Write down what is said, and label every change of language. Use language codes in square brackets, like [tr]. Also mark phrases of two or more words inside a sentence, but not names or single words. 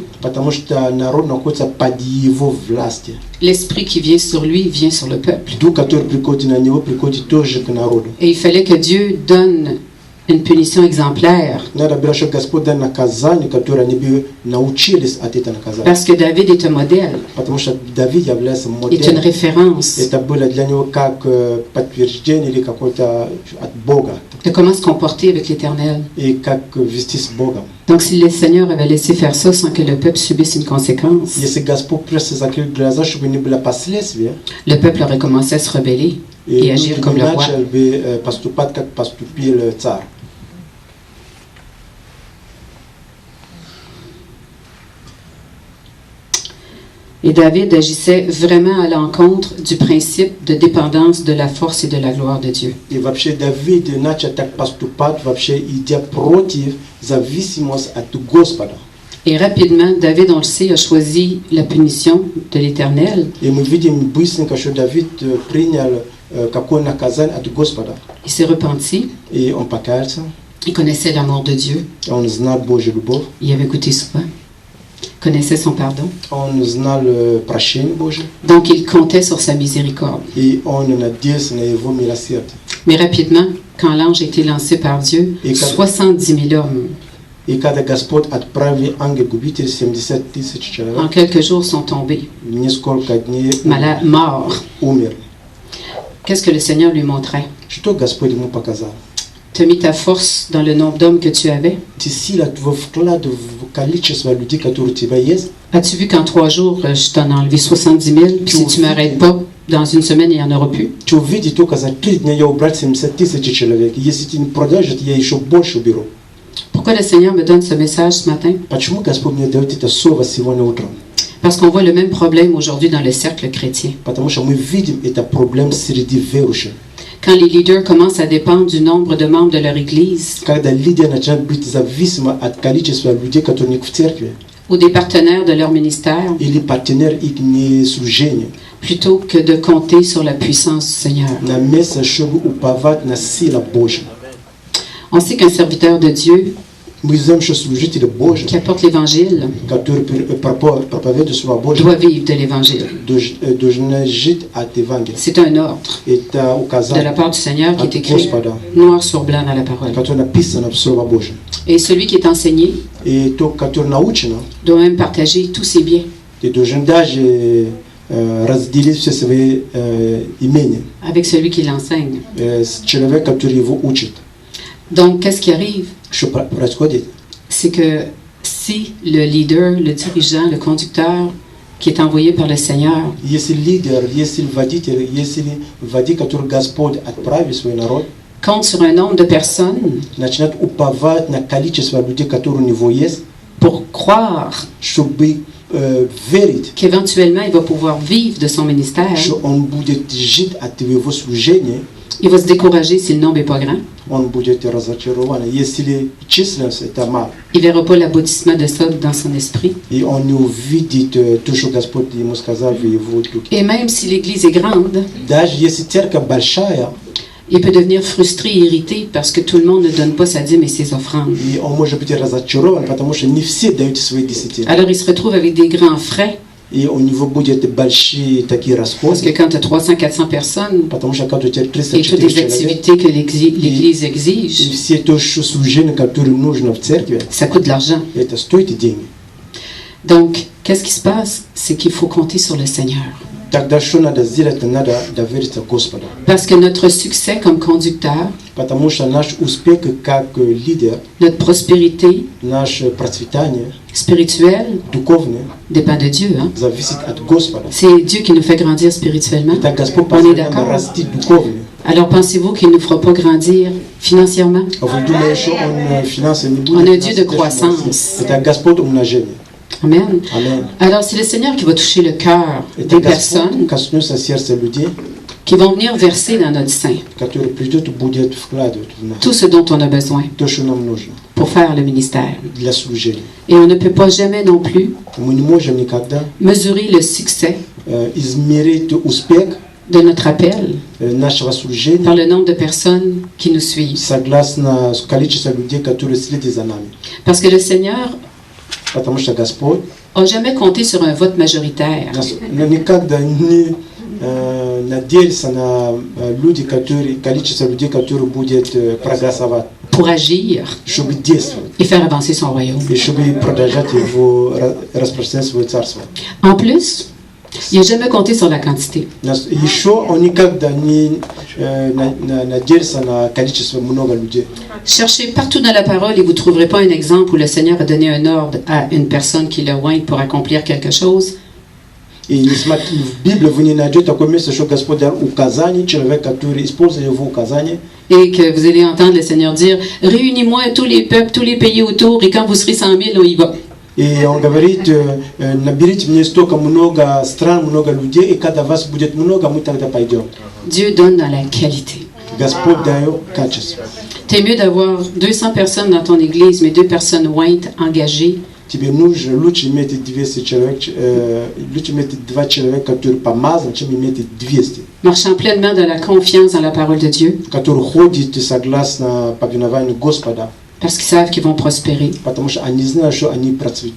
[ru] Потому что народ находится под его властью. [fr] l'esprit qui vient sur lui vient sur le peuple. [ru] Дух, который приходит на него, приходит тоже к народу. [fr] Et il fallait que Dieu donne une punition exemplaire, [ru] Надо было, чтобы Господь дал наказание, которое они бы научились от этого наказания. [fr] parce que David est un modèle, [ru] Потому что Давид является [fr] est une [ru] моделью. [fr] référence [ru] Это было для него как подтверждение или какое-то от Бога. [fr] de comment se comporter avec l'Éternel. [ru] И как вести с Богом. [fr] Donc, si le Seigneur avait laissé faire ça sans que le peuple subisse une conséquence, [ru] Если Господь просто закрыл глаза, чтобы не было последствий, [fr] le peuple aurait commencé à se rebeller [ru] и [fr] et agir [ru] люди [fr] comme [ru] не [fr] le roi. [ru] начали бы поступать, как поступил царь. [fr] Et David agissait vraiment à l'encontre du principe de dépendance de la force et de la gloire de Dieu. [ru] И вообще Давид начал так поступать, вообще идя против зависимости от Господа. [fr] Et rapidement, David, on le sait, a choisi la punition de l'Éternel. [ru] И мы видим быстренько, что Давид принял какое наказание от Господа. [fr] Il s'est repenti, [ru] И он покаялся, [fr] il connaissait l'amour de Dieu, [ru] он знал Божью любовь, [fr] il avait goûté souvent, connaissait son pardon. [ru] он знал прощение Божье, [fr] Donc, il comptait sur sa miséricorde. [ru] и он надеялся на его милосердие. [fr] Mais rapidement, quand l'ange a été lancé par Dieu, Et quand- 70 000 hommes, [ru] И когда Господь отправил ангел-губитель, 70 тысяч [fr] en [ru] человек, [fr] quelques jours, sont tombés, [ru] несколько дней [fr] morts. [ru] умер. [fr] Qu'est-ce que le Seigneur lui montrait? [ru] Что Господь ему показал? [fr] Tu as mis ta force dans le nombre d'hommes que tu avais. [ru] Ты сила твой вклад в количество людей, которые у тебя есть. [fr] As-tu vu qu'en 3 jours, je t'en ai enlevé 70 000, puis si tu ne m'arrêtes pas, dans une semaine, il n'y en aura plus? [ru] Ты увидишь, только за 3 дня я убрал 70 тысяч человек. Если ты не продолжишь, я еще больше уберу. [fr] Pourquoi le Seigneur me donne ce message ce matin? [ru] Почему Господь мне дает это слово сегодня утром? [fr] Parce qu'on voit le même problème aujourd'hui dans le cercle chrétien. [ru] Потому что мы видим это проблем среди верующих. [fr] Quand les leaders commencent à dépendre du nombre de membres de leur Église [ru] Когда лидеры начинают быть зависимы от количества людей, которые не в церкви, [fr] ou des partenaires de leur ministère, [ru] или партнер их не служения, [fr] plutôt que de compter sur la puissance du Seigneur. [ru] на место, чтобы уповать на силу Божью. [fr] On sait qu'un serviteur de Dieu [ru] Мы знаем, что служители Божьи, [fr] qui apporte l'Évangile [ru] которые проповедуют Слово Божье, [fr] doit vivre de l'Évangile. [ru] должны жить от Евангелия. [fr] C'est un ordre [ru] Это [fr] de la [ru] указание, [fr] part du Seigneur qui est [ru] от [fr] écrit [ru] Господа, [fr] noir sur blanc dans la parole. [ru] которое написано в Слово Божье. [fr] Et celui qui est enseigné [ru] И то, которое научено, [fr] doit même partager tous ses biens [ru] ты должен даже разделить все свои имения [fr] avec celui qui l'enseigne. [ru] с человеком, который его учит. [fr] Donc, qu'est-ce qui arrive? [ru] Что происходит? [fr] C'est que si le leader, le dirigeant, le conducteur qui est envoyé par le Seigneur [ru] Если лидер, если водитель, который Господь отправил свой народ, [fr] compte sur un nombre de personnes [ru] начинает уповать на количество людей, которые у него есть, [fr] pour croire [ru] чтобы верить, [fr] qu'éventuellement il va pouvoir vivre de son ministère, [ru] что он будет жить от его служения, [fr] il va se décourager si le nombre n'est pas grand. [ru] он будет разочарован. Если численность это мало, [fr] Il ne verra pas l'aboutissement de ça dans son esprit. [ru] и он не увидит то, что Господь ему сказал в его духе. [fr] Et même si l'Église est grande, [ru] Даже если церковь большая, [fr] il peut devenir frustré et irrité parce que tout le monde ne donne pas sa dîme et ses offrandes. [ru] и он может быть разочарован, потому что не все дают свои десятины. [fr] Alors il se retrouve avec des grands frais [ru] И у него будет большие такие расходы. [fr] Parce que quand tu as 300-400 personnes [ru] Потому что когда у тебя [fr] et toutes [ru] 300-400 [fr] les [ru] человек, [fr] activités que l'Église [ru] и [fr] exige, [ru] все то служения, которые нужно в церкви, [fr] ça coûte de l'argent. [ru] это стоит деньги. [fr] Donc, qu'est-ce qui se passe? C'est qu'il faut compter sur le Seigneur. [ru] Тогда что надо сделать? Надо довериться Господу. [fr] Parce que notre succès comme conducteur, [ru] Потому что наш успех как лидер, [fr] notre prospérité [ru] наше процветание [fr] spirituelle [ru] духовное [fr] dépend de Dieu. Hein? [ru] зависит от Господа. [fr] C'est Dieu qui nous fait grandir spirituellement. [ru] Это Господь [fr] On est [ru] постоянно [fr] d'accord? [ru] растит духовно. [fr] Alors pensez-vous qu'il ne nous fera pas grandir financièrement? [ru] А вы думаете, что Он финансово не будет? [fr] On a Dieu de [ru] нас [fr] croissance. [ru] Это Господь умножения. [fr] Amen. [ru] Амен. [fr] Alors c'est le Seigneur qui va toucher le cœur [ru] Это [fr] des [ru] Господь [fr] personnes [ru] коснется сердца людей, [fr] qui vont venir verser dans notre sein [ru] которые придут и будут вкладывать в нас [fr] tout ce dont on a besoin [ru] то, что нам нужно [fr] pour faire le ministère. [ru] для служения. [fr] Et on ne peut pas jamais non plus [ru] Мы не можем никогда [fr] mesurer le succès [ru] измерить успех [fr] de notre appel [ru] нашего служения [fr] par le nombre de personnes qui nous suivent. [ru] согласно количеству людей, которые следят за нами. [fr] Parce que le Seigneur [ru] Потому что Господь [fr] n'a jamais compté sur un vote majoritaire. [ru] никогда не надеялся на люди, количество людей, которые будут проголосовать, [fr] Pour agir [ru] чтобы действовать, [fr] et faire avancer son royaume. [ru] и чтобы продолжать его распространять свое царство. [fr] En plus, il n'a jamais compté sur la quantité. [ru] Еще он никогда не надеялся на количество много людей. [fr] Cherchez partout dans la parole et vous ne trouverez pas un exemple où le Seigneur a donné un ordre à une personne qui le oint pour accomplir quelque chose. [ru] И в Библии вы не найдете такое место, что Господь дал указание, человек, который использует его указание, [fr] Et que vous allez entendre le Seigneur dire, réunis-moi tous les peuples, tous les pays autour, et quand vous serez 100 000, on y va. [ru] и он говорит, наберите мне столько много стран, много людей, и когда вас будет много, мы тогда пойдем. [fr] Dieu donne dans la qualité. [ru] Господь дает качество. [fr] C'est mieux d'avoir 200 personnes dans ton église, mais 2 personnes ointes, engagées, [ru] Тебе нужно лучше иметь 200 человек, лучше иметь 2 человека, которые помазаны, чем иметь 200, [fr] marchant pleinement dans la confiance dans la parole de Dieu, [ru] которые ходят согласно повиновению Господа, [fr] parce qu'ils savent qu'ils vont prospérer. [ru] потому что они знают, что они процветут.